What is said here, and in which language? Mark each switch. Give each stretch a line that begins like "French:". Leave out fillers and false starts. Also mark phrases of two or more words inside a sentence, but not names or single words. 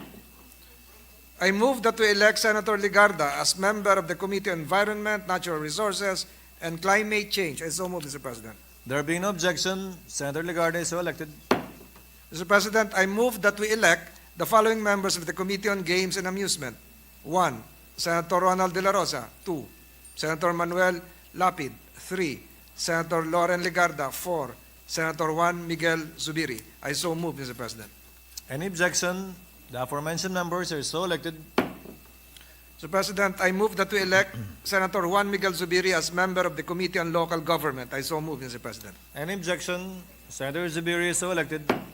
English: I move that we elect Senator Legarda as member of the Committee on Environment, Natural Resources, and Climate Change. I so move, Mr. President. There being no objection, Senator Legarda is so elected. Mr. President, I move that we elect the following members of the Committee on Games and Amusement. 1. Senator Ronald De La Rosa. 2. Senator Manuel Lapid. 3. Senator Loren Legarda. 4. Senator Juan Miguel Zubiri. I so move, Mr. President. Any objection? The aforementioned members are so elected. Mr. President, I move that we elect Senator Juan Miguel Zubiri as member of the Committee on Local Government. I so move, Mr. President. Any objection? Senator Zubiri is so elected.